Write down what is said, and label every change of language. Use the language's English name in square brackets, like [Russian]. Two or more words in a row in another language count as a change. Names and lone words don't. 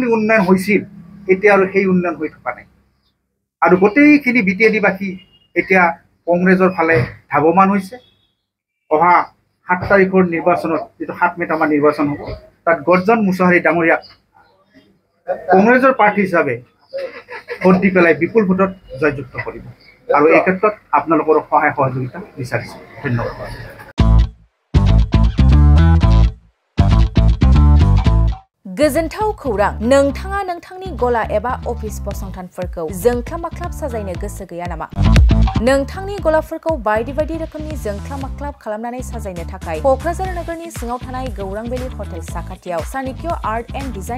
[Assamese] উন্নয়ন হৈছিল এতিয়া আৰু সেই উন্নয়ন হৈ থকা নাই আৰু গোটেইখিনি BTADবাসী এতিয়া কংগ্ৰেছৰ ফালে ধাৱমান হৈছে অহা 7 তাৰিখৰ নিৰ্বাচনত যিটো 7 মেত আমাৰ নিৰ্বাচন হ'ব তাত গৰ্জন মুছাহাৰী ডাঙৰীয়াক কংগ্ৰেছৰ প্ৰাৰ্থী হিচাপে ভোট দি পেলাই বিপুল ভোটত জয়যুক্ত কৰিব আৰু এই ক্ষেত্ৰত আপোনালোকৰ সহায় সহযোগিতা বিচাৰিছোঁ ধন্যবাদ [Bodo] गोजोनथाव खौरां नोंथाङा नोंथांनि गला एबा अफिस फसंथानफोरखौ जोंख्लाब माख्लाब साजायनो गोसो गैया नामा नोंथांनि गलाफोरखौ बायदि बायदि रोखोमनि जोंख्लाब माख्लाब खालामनानै साजायनो थाखाय क'क्राझार नोगोरनि सिङाव थानाय गौरांभेली हटेल साखाथियाव चाणक्य आर्ट एन्ड डिजाइन